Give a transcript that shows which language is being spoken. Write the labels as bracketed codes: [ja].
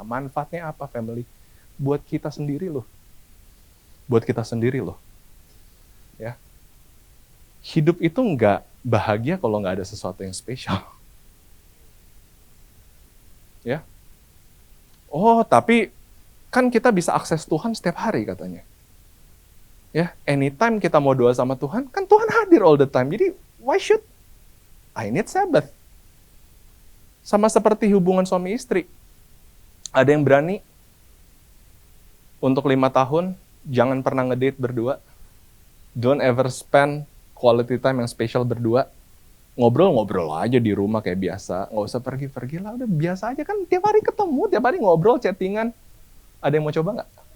[id] Manfaatnya apa family? Buat kita sendiri loh. Buat kita sendiri loh. Ya. Hidup itu nggak bahagia kalau nggak ada sesuatu yang spesial. Ya. Oh, tapi kan kita bisa akses Tuhan setiap hari katanya. Ya, anytime kita mau doa sama Tuhan, kan Tuhan hadir all the time. [en] Jadi, why should I need Sabbath? [id] Sama seperti hubungan suami istri. Ada yang berani untuk 5 tahun, jangan pernah ngedate berdua. Don't ever spend quality time yang spesial berdua. Ngobrol-ngobrol aja di rumah kayak biasa. Nggak usah pergi-pergi lah, udah biasa aja kan. Tiap hari ketemu, tiap hari ngobrol, chattingan. Ada yang mau coba nggak?